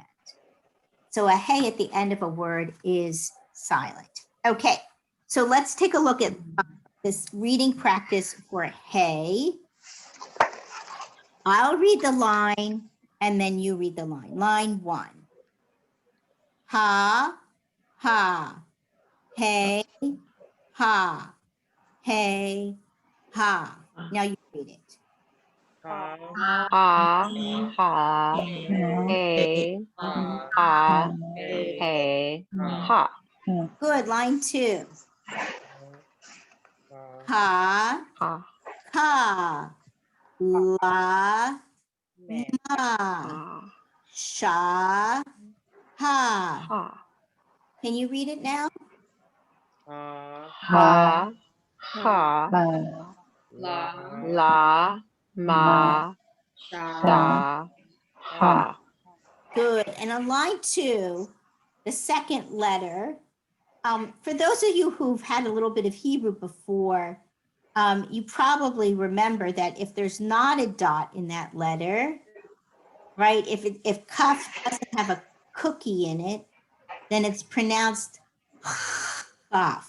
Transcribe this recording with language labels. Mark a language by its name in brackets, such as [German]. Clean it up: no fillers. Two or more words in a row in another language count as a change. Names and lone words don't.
[English] So a hey at the end of a word is silent. Okay, so let's take a look at this reading practice for hey. I'll read the line and then you read the line. Line 1. [Hebrew] Ha, ha, hey, ha, hey, ha. [English] Now you read it. [Hebrew] Ha, ha, hey, ha, hey, ha. [English] Good. Line 2. Ha, [Hebrew] Ha, ka, la, ma, ha, sha, ha. ha. [English] Can you read it now? [Hebrew] Ha, ha, Ba, La, la, ma, sha, ha. [English] Good. And on line 2, the second letter, for those of you who've had a little bit of Hebrew before, you probably remember that if there's not a dot in that letter, right? If kaf doesn't have a cookie in it, then it's pronounced kaf.